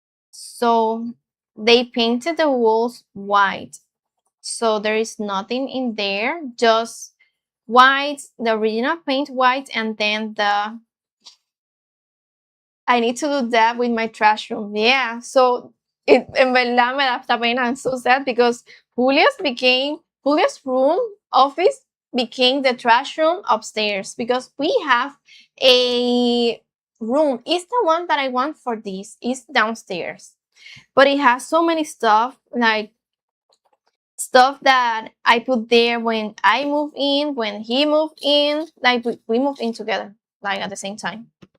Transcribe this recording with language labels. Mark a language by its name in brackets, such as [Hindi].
[English] So, they painted the walls white. So, there is nothing in there, just white, the original paint white, and then I need to do that with my trash room. Yeah. [Spanish] So en verdad me da hasta pena. [English] I'm so sad because Julia's room office became the trash room upstairs because we have a room. It's the one that I want for this. It's downstairs. But it has so many stuff, like stuff that I put there when I moved in, when he moved in, like we moved in together, like at the same time.